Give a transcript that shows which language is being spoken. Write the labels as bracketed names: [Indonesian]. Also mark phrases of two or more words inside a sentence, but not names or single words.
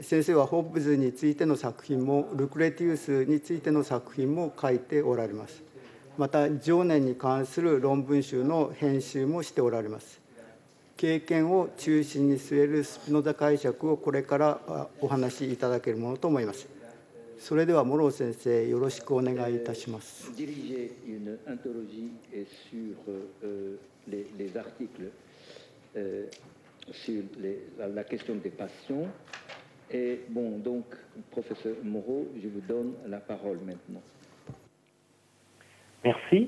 [Japanese] 先生はホッブズについての作品も、ルクレティウスについての作品も書いておられます。また情念に関する論文集の編集もしておられます。経験を中心に据えるスピノザ解釈をこれからお話しいただけるものと思います。それでは諸尾先生、よろしくお願いいたします。 [French] Diriger une anthologie sur les articles sur la question des passions. Et bon, donc, professeur Moreau, je vous donne la parole maintenant. Merci.